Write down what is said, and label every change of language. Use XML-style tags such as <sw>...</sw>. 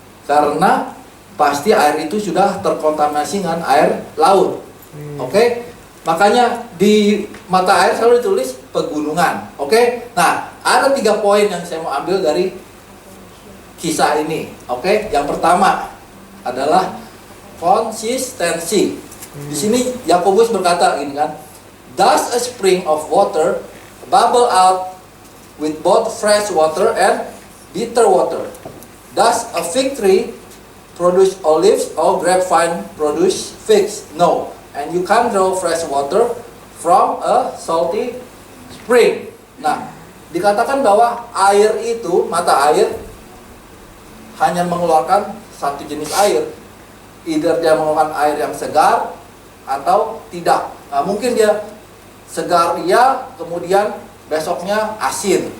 <id>Karena pasti air itu sudah terkontaminasi dengan air laut. Oke? Makanya di mata air selalu ditulis pegunungan. Oke? Nah, ada 3 poin yang saya mau ambil dari kisah ini. Oke? Yang pertama adalah konsistensi. Di sini Yakobus berkata gini kan,</id> <en>"Does a spring of water bubble out with both fresh water and bitter water? Does a fig tree produce olives or grapevine produce figs? No. And you can't draw fresh water from a salty spring."</en> <id>Nah, dikatakan bahwa air itu, mata air hanya mengeluarkan satu jenis air. Either dia mengeluarkan air yang segar atau tidak. Nah, mungkin dia segar iya, kemudian besoknya asin.</id>